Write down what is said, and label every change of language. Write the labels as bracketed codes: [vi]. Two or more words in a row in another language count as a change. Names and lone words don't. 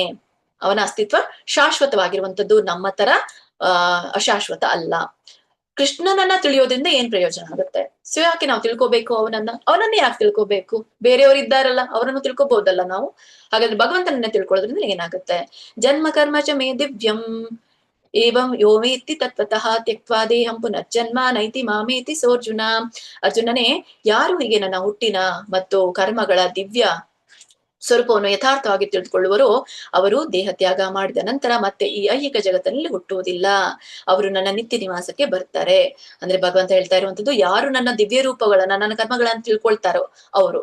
[kn] ಅವನ ಅಸ್ತಿತ್ವ ಶಾಶ್ವತವಾಗಿರುವಂತದ್ದು, ನಮ್ಮ ತರ ಅಶಾಶ್ವತ ಅಲ್ಲ. ಕೃಷ್ಣನನ್ನ ತಿಳಿಯೋದ್ರಿಂದ ಏನ್ ಪ್ರಯೋಜನ ಆಗುತ್ತೆ? ಸೊ ಯಾಕೆ ನಾವು ತಿಳ್ಕೊಬೇಕು ಅವನನ್ನೇ ಯಾಕೆ ತಿಳ್ಕೊಬೇಕು? ಬೇರೆಯವರು ಇದ್ದಾರಲ್ಲ, ಅವರನ್ನು ತಿಳ್ಕೊಬಹುದಲ್ಲ ನಾವು. ಹಾಗಾದ್ರೆ ಭಗವಂತನನ್ನೇ ತಿಳ್ಕೊಳ್ಳೋದ್ರಿಂದ ಏನಾಗುತ್ತೆ? [sa] ಜನ್ಮ ಕರ್ಮ ಚ ಮೇ ದಿವ್ಯಂ ಏವಂ ಯೋಮೇತಿ ತತ್ವತಃ ತ್ಯಕ್ವಾ ದೇಹಂ ಪುನರ್ಜನ್ಮ ನೈತಿ ಮಾಮೇತಿ ಸೋರ್ಜುನ. [kn] ಅರ್ಜುನನೇ, ಯಾರು ಹೀಗೆ ನನ್ನ ಹುಟ್ಟಿನ ಮತ್ತು ಕರ್ಮಗಳ ದಿವ್ಯ ಸ್ವರೂಪವನ್ನು ಯಥಾರ್ಥವಾಗಿ ತಿಳಿದುಕೊಳ್ಳುವರೋ ಅವರು ದೇಹ ತ್ಯಾಗ ಮಾಡಿದ ನಂತರ ಮತ್ತೆ ಈ ಐಹಿಕ ಜಗತ್ತಿನಲ್ಲಿ ಹುಟ್ಟುವುದಿಲ್ಲ. ಅವರು ನನ್ನ ನಿತ್ಯ ನಿವಾಸಕ್ಕೆ ಬರ್ತಾರೆ. ಅಂದ್ರೆ ಭಗವಂತ ಹೇಳ್ತಾ ಇರುವಂತದ್ದು, ಯಾರು ನನ್ನ ದಿವ್ಯ ರೂಪಗಳನ್ನ, ನನ್ನ ಕರ್ಮಗಳನ್ನ ತಿಳ್ಕೊಳ್ತಾರೋ ಅವರು.